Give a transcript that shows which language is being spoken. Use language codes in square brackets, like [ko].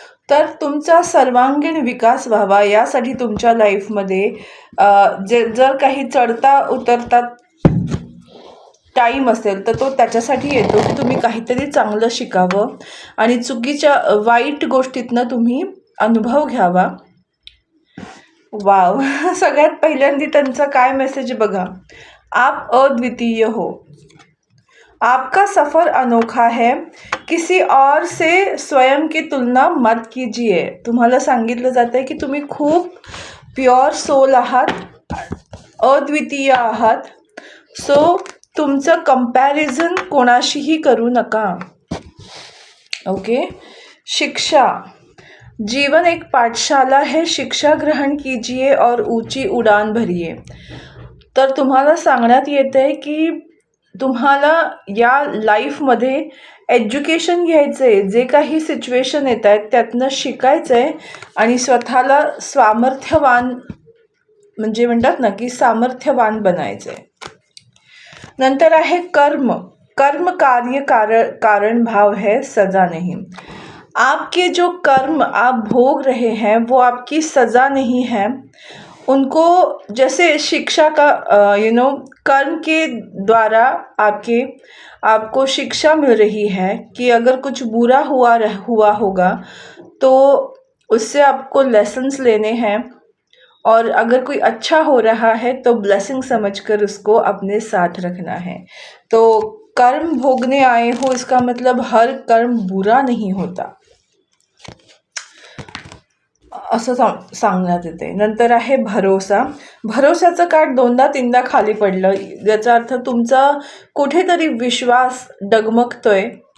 [mr] तर तुमचा सर्वांगीण विकास व्हावा यासाठी तुमच्या लाईफमध्ये जर काही चढता उतरता टाईम असेल तर तो त्याच्यासाठी येतो की तुम्ही काहीतरी चांगलं शिकावं आणि चुकीच्या वाईट गोष्टीतनं तुम्ही अनुभव घ्यावा. वाव, सगळ्यात पहिल्यांदा त्यांचा काय मेसेज बघा. [hi] आप अद्वितीय हो, आपका सफ़र अनोखा है, किसी और से स्वयं की तुलना मत कीजिए. [mr] तुम्हाला सांगितलं जातं आहे की तुम्ही खूप प्युअर सोल आहात, अद्वितीय आहात. सो तुमचं कंपॅरिझन कोणाशीही करू नका. ओके. [hi] शिक्षा, जीवन एक पाठशाला है, शिक्षा ग्रहण कीजिए और ऊंची उडान भरिए. [mr] तर तुम्हाला सांगण्यात येतं आहे की तुम्हाला या लाईफमध्ये एज्युकेशन घ्यायचं आहे. जे काही सिच्युएशन येत आहेत त्यातनं शिकायचं आहे आणि स्वतःला सामर्थ्यवान, म्हणजे म्हणतात ना की सामर्थ्यवान बनायचं आहे. नंतर आहे कर्म. [hi] कर्म कार्य कारण भाव है, सजा नहीं. आपके जो कर्म आप भोग रहे हैं वो आपकी सज़ा नहीं है. उनको जैसे शिक्षा का कर्म के द्वारा आपको शिक्षा मिल रही है कि अगर कुछ बुरा हुआ होगा तो उससे आपको लेसन्स लेने हैं, और अगर कोई अच्छा हो रहा है तो ब्लेसिंग समझकर उसको अपने साथ रखना है. तो कर्म भोगने आए हो इसका मतलब हर कर्म बुरा नहीं होता, [mr] असं सांगण्यात येते. नंतर आहे भरोसा. भरोशाचं काठ दोनदा तीनदा खाली पडलं, याचा अर्थ तुमचा कुठेतरी विश्वास डगमगतोय.